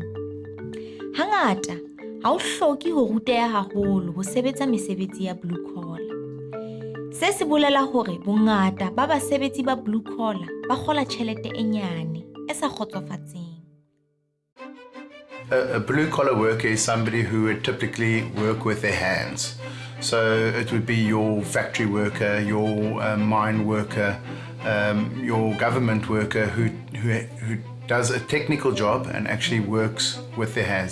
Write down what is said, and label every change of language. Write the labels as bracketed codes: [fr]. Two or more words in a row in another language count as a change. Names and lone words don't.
[st] Hangata, ha o hloki ho ruteha haholo ho sebetsa mesebetsi ya [en] blue collar. [st] Se se bolela hore bongata ba basebetsi ba [en] blue collar [st] ba kgola tjhelete e nyane e sa kgotsofatseng. [en] A blue collar worker is somebody who would typically work with their hands. So it would be your factory worker, your mine worker, your government worker who does a technical job and actually works with their hands.